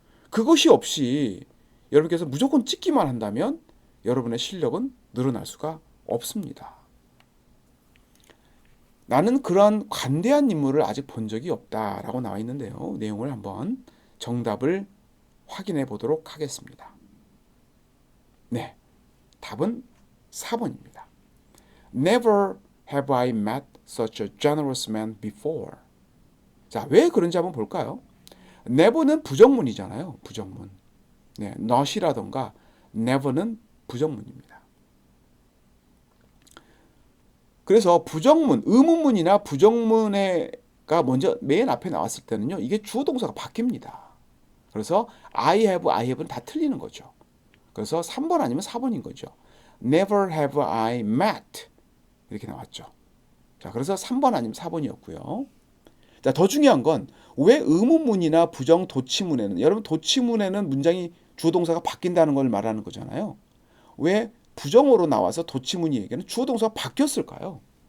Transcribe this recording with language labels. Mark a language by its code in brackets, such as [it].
[ko] 그것이 없이 여러분께서 무조건 찍기만 한다면 여러분의 실력은 늘어날 수가 없습니다. 나는 그러한 관대한 인물을 아직 본 적이 없다라고 나와 있는데요. 내용을 한번 정답을 확인해 보도록 하겠습니다. 네, 답은 4번입니다. [en] Never have I met such a generous man before. [ko] 자, 왜 그런지 한번 볼까요? never는 부정문이잖아요. 부정문. 네, not이라던가 never는 부정문입니다. 그래서 부정문, 의문문이나 부정문에가 먼저 맨 앞에 나왔을 때는요. 이게 주어 동사가 바뀝니다. 그래서 I have는 다 틀리는 거죠. 그래서 3번 아니면 4번인 거죠. [en] Never have I met [ko] 이렇게 나왔죠. 자, 그래서 3번 아니면 4번이었고요. 자, 더 중요한 건 왜 의문문이나 부정 도치문에는 여러분 도치문에는 문장이 주어 동사가 바뀐다는 걸 말하는 거잖아요. 왜 부정어로 나와서 도치문이에게는 주어 동사가 바뀌었을까요?